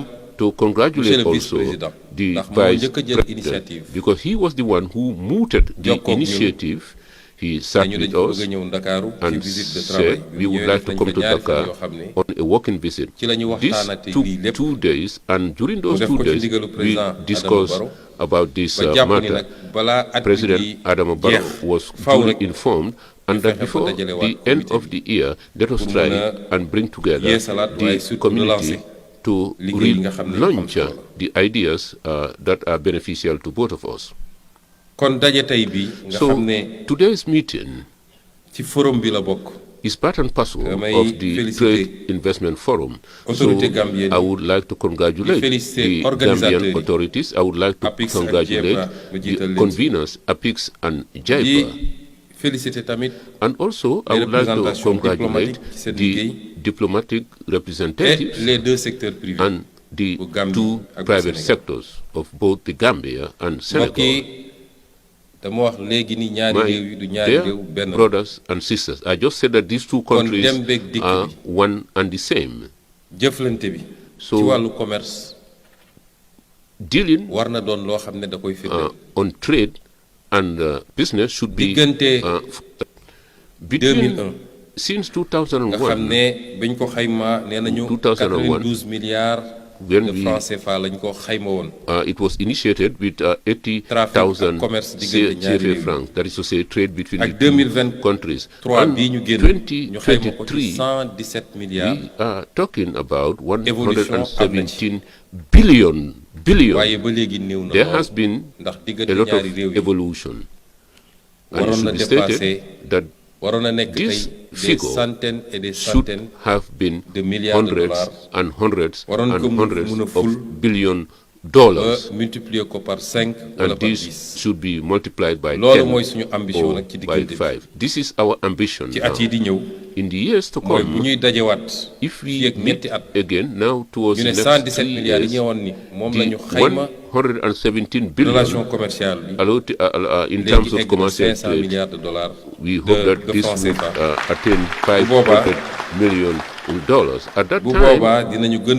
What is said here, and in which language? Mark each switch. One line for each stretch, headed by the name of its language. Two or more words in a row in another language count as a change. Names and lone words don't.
English: to congratulate
French: Monsieur le
English: also
French: vice-président,
English: the
Wolof: ndax moo
English: vice
Wolof: njëkk a jël
English: president initiative. because he was the one who mooted the
Wolof: Jokkoog ñun.
English: initiative. He sat
Wolof: dañu
English: with
Wolof: dañ ko
English: us
Wolof: bëgg a ñëw Ndakaaru ci
English: and
French: visite de travail
English: said
Wolof: bi
English: we
Wolof: mu
English: would
Wolof: ñëwee
English: like
Wolof: def
English: to
Wolof: nañ
English: come
Wolof: fa
English: to
Wolof: ñaari fan
English: Dakar
Wolof: yoo xam ne
English: on a walking visit.
Wolof: ci la ñu
English: This
Wolof: waxtaanati
English: took
Wolof: lii lépp
English: 2 days, and during those
Wolof: def
English: 2
Wolof: ko ci
English: days,
Wolof: ndigalu
English: we
Wolof: président Adama
English: discussed
Wolof: Barrow
English: about this
Wolof: ba jàpp ni
English: matter.
Wolof: nag balaa at bi
English: President
Wolof: di
English: Adama Barrow
Wolof: jeex
English: was
Wolof: faw
English: duly
Wolof: rek
English: informed, and that
Wolof: fexe ba
English: before
Wolof: dajale
English: the
Wolof: waat
English: end
Wolof: comité
English: of the year, let us
Wolof: pour
English: try
Wolof: mën a
English: and bring together
Wolof: yeesalaat waaye
English: the
Wolof: surtout
English: community
Wolof: relancer
English: to
Wolof: liggéey yi nga xam ne yu am
English: relaunch
Wolof: solo la.
English: the ideas that are beneficial to both of us.
Wolof: kon daje tey bi nga
English: So
Wolof: xam ne
English: today's meeting
Wolof: ci forum bi la bokk
English: is part and parcel
Wolof: Damay
English: of the
Wolof: féliciter
English: Trade Investment Forum. So
French: autorité gambienne
English: I would like to congratulate
Wolof: féliciter
English: the
Wolof: organisateurs
English: Gambian
Wolof: yi.
English: authorities. I would like to
Wolof: APIX ak
English: congratulate
Wolof: JEPA, ma jiital
English: the
Wolof: leen ci.
English: conveners, APIX and JIPA.
Wolof: di féliciter tamit
English: And also, I
French: Les
English: would like to
French: représentations
English: congratulate
Wolof: diplomatiques ci seen
English: the
Wolof: liggéey.
English: diplomatic
French: et
English: representatives
French: les deux secteurs privés
English: and the
Wolof: bu Gambie
English: two
Wolof: ak bu
English: private
Wolof: Sénégal.
English: sectors of both the Gambia and
Wolof: mbokk
English: Senegal.
Wolof: yi dama wax léegi ni ñaari réew yi du
English: My
Wolof: ñaari
English: dear
Wolof: réew benn la.
English: brothers and sisters, I just said that these two
Wolof: Kon
English: countries
Wolof: dem beeg dikk
English: are
Wolof: bi.
English: one and the same.
Wolof: jëflante bi
English: So-
Wolof: ci wàllu commerce
English: Dealing
Wolof: war na doon loo xam ne da koy firndeel
English: on trade and business should be
Wolof: diggante
English: between
Wolof: 2001
English: since
Wolof: nga xam
English: 2001
Wolof: ne bañ ko xayma nee nañu
English: 2001
Wolof: 92 milliards
English: when
Wolof: de
English: we
French: francs CFA
Wolof: lañ ko xayma woon.
English: it was initiated with
Wolof: Trafic
English: 80,000
Wolof: ak commerce diggante ñaari
English: CFA
Wolof: réew.
English: francs, that is to say trade between
Wolof: ak
English: the two
Wolof: 2023
English: countries.
Wolof: bii ñu génn ñu xayma ko ci 117 milliards
English: we are talking about
Wolof: Évolution
English: 117 billion.
Wolof: waaye ba léegi néew na
English: There
Wolof: lool
English: has been
Wolof: ndax
English: a
Wolof: diggante
English: lot of
Wolof: ñaari réew yi
English: evolution. And it
Wolof: waroon na
English: should be stated
Wolof: dépasser
English: that
Wolof: waroon na nekk tey
English: this
French: des
English: figure
French: centaines et des
English: should
French: centaines
English: have been
French: de milliards de
English: hundreds
French: dollars.
English: and hundreds
Wolof: Waroon
English: and
Wolof: ko
English: hundreds
Wolof: mun a
English: of
Wolof: ful
English: billion
Wolof: ba
English: dollars,
Wolof: multiplier ko par 5 wala
English: and
Wolof: par
English: this
Wolof: 10
English: should be multiplied by
Wolof: loolu
English: 10
Wolof: mooy suñu ambition
English: or
Wolof: nag ci
English: by
Wolof: diggante bi
English: 5. This is our ambition
Wolof: ci
English: now.
Wolof: at yi di ñëw
English: In the years to
Wolof: mooy bu
English: come,
Wolof: ñuy dajewaat
English: if
Wolof: fii
English: we
Wolof: ak
English: meet
Wolof: ñetti at
English: again now towards
Wolof: ñu
English: the
Wolof: ne
English: next
Wolof: 117
English: 3
Wolof: milliards yi
English: years,
Wolof: ñëwoon ni moom la
English: the
Wolof: ñu xayma
English: 117
Wolof: relation
English: billion
Wolof: commerciale bi
English: in terms
Wolof: léegi
English: of
Wolof: egg na
English: commercial
Wolof: 500
English: trade,
French: milliards de dollars
English: we hope that
French: de
English: this
French: francs
English: would
French: CFA.
English: attain
Wolof: boobaa-
English: $500 million. At that
Wolof: bu
English: time,
Wolof: boobaa dinañu gën a